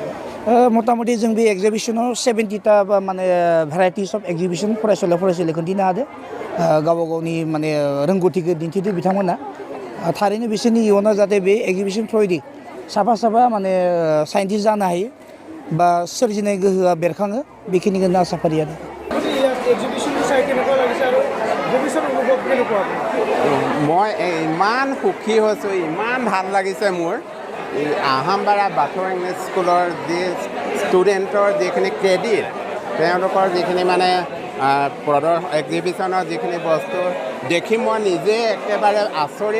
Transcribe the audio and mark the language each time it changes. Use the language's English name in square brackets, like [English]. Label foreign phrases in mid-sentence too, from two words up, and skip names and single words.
[Bodo] मथा मथि जों बे एक्जिबिशनाव 70टा बा माने [English] varieties of exhibition [Bodo] फरायसालिखौ दिनो हादों गावबा गावनि माने रोंगौथिखौ दिन्थिदों बिथांमोना थारैनो बिसोरनि इयुनाव जाहाथे बे एक्जिबिशन थ्रुयै साफा माने साइन्टिस्ट जानो हायो बा सोरजिनाय गोहोआ बेरखाङो बेखिनिखौनो आसा फारियो आरो [Assamese] মই ইমান সুখী হৈছোঁ ইমান ভাল লাগিছে মোৰ আহামবাৰা বাথৌ ইংলিছ স্কুলৰ যি ষ্টুডেণ্টৰ যিখিনি ক্ৰেডিট তেওঁলোকৰ যিখিনি মানে এক্সিবিশ্যনৰ যিখিনি বস্তু দেখি মই নিজে একেবাৰে আচৰিত